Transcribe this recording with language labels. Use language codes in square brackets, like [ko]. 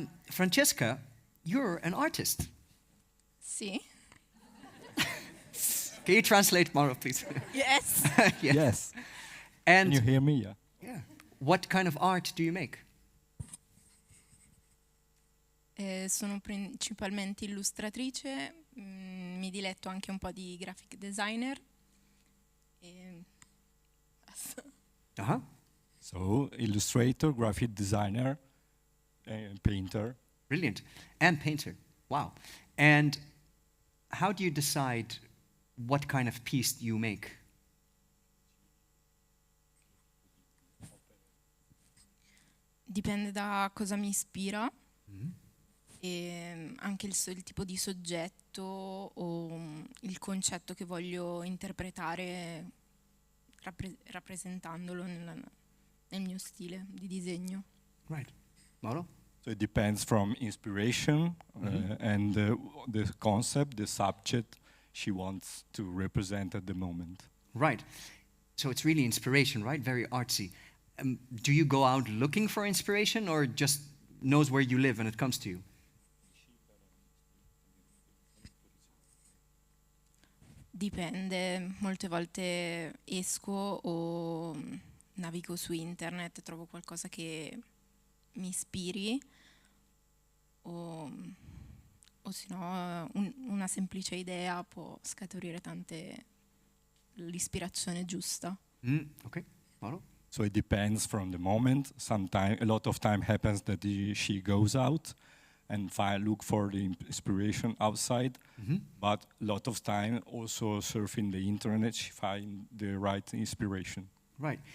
[en] Francesca, you're an artist. [it] Sì. [en] Can you translate more, please? Yes. Yes. And can you hear me? Yeah. Yeah. What kind of art do you make? [it] Sono principalmente illustratrice, mi diletto anche un po' di graphic designer. Basta. Uh-huh. [en] So, illustrator, graphic designer, painter. Brilliant. And painter. Wow. And how do you decide what kind of piece you make? [it] Dipende da cosa mi ispira, e anche il tipo di soggetto o il concetto che voglio interpretare rappresentandolo nel mio stile di disegno. [en] Right. Mauro? So it depends from inspiration and the concept, the subject she wants to represent at the moment. Right. So it's really inspiration, right? Very artsy. Do you go out looking for inspiration or just knows where you live and it comes to you? [it] Dipende, molte volte esco o navigo su internet, trovo qualcosa che mi ispiri o se no una semplice idea può scaturire l'ispirazione giusta. [en] Okay. Mauro? So it depends from the moment. Sometimes, a lot of time happens that she goes out and look for the inspiration outside. But a lot of time also surfing the internet, she find the right inspiration. Right.